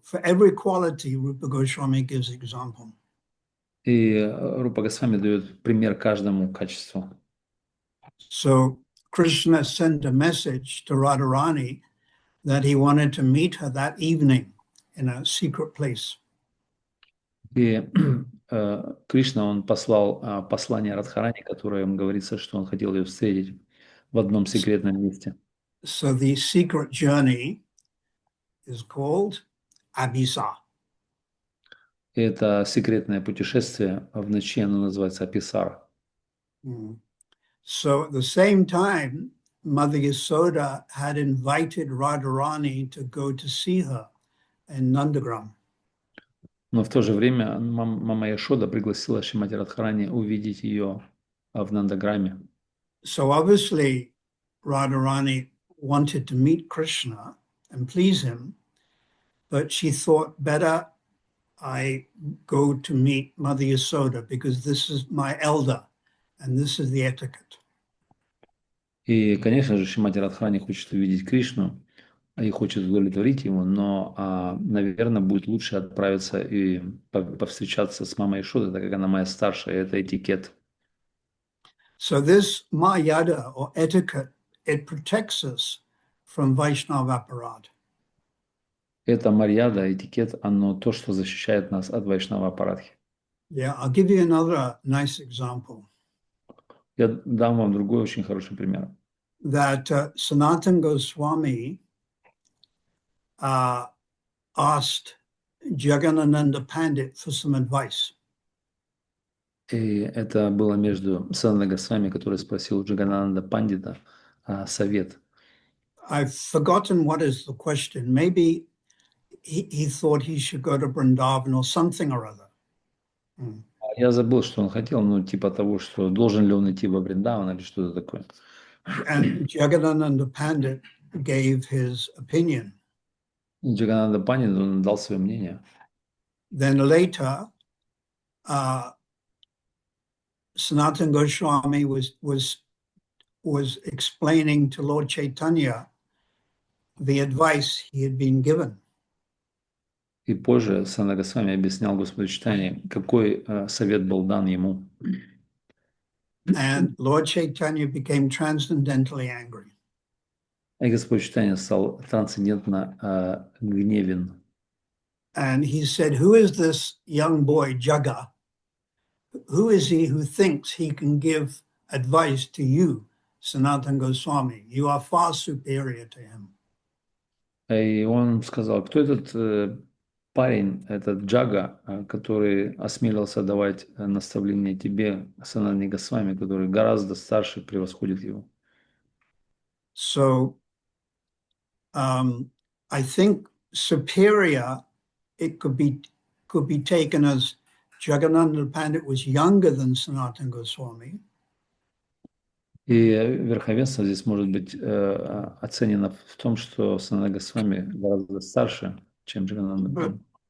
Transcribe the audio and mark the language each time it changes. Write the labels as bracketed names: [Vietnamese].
[English] For every quality, Rupa Goswami gives example. [Russian] И Рупа Госвами дает пример каждому качеству. [English] So Krishna sent a message to Radharani that he wanted to meet her that evening in a secret place. [Russian] И Кришна, он послал послание Радхарани, которое ему говорится, что он хотел ее встретить в одном секретном месте. [English] So the secret journey is called Abhisa. [Russian] Это секретное путешествие в ночи, оно называется Аписара. [English] So at the same time, Mother Yasoda had invited Radharani to go to see her in Nandagram. [Russian] Но в то же время мама Яшода пригласила Шримати Радхарани увидеть ее в Нандаграме. [English] So obviously, Radharani wanted to meet Krishna and please him, but she thought better I go to meet Mother Yasoda because this is my elder and this is the etiquette. [Russian] И, конечно же, Шримати Радхарани хочет увидеть Кришну и хочет удовлетворить его, но, наверное, будет лучше отправиться и повстречаться с мамой Яшодой, так как она моя старшая, и это этикет. [English] So this Mayada or etiquette, it protects us from Vaishnava aparad. [Russian] Это марьяда, этикет, оно то, что защищает нас от Вайшнава апарадхи. [English] Yeah, I'll give you another nice example. [Russian] Я дам вам другой очень хороший пример. [English] That Sanatana Goswami asked Jagannananda Pandit for some advice. [Russian] И это было между Санатаной Госвами, который спросил Джаганананда Пандита совет. [English] I've forgotten what is the question. Maybe he thought he should go to Vrindavan or something or other. [Russian] Я забыл, что он хотел, ну, типа того, что должен ли он идти во Вриндаван или что-то такое. [English] And Jagadananda Pandit gave his opinion. [Russian] Джагананда Пандит, он дал свое мнение. [English] Then later, Sanatana Goswami was explaining to Lord Chaitanya the advice he had been given. [Russian] И позже Санатана Госвами объяснял Господу Чайтанье, какой совет был дан ему. [English] And Lord Chaitanya became transcendently angry. [Russian] И Господь Чайтанья стал трансцендентно гневен. [English] And he said, who is this young boy, Jaga? Who is he who thinks he can give advice to you, Sanatana Goswami? You are far superior to him. [Russian] И он сказал, кто этот парень, этот Джага, который осмелился давать наставление тебе, Санатане Госвами, который гораздо старше, превосходит его. [English] So I think superior, it could be taken as Jagadananda Pandit was younger than Sanatana Goswami. [Russian] И верховенство здесь может быть оценено в том, что Санатана Госвами гораздо старше, чем Джагананда Пандит.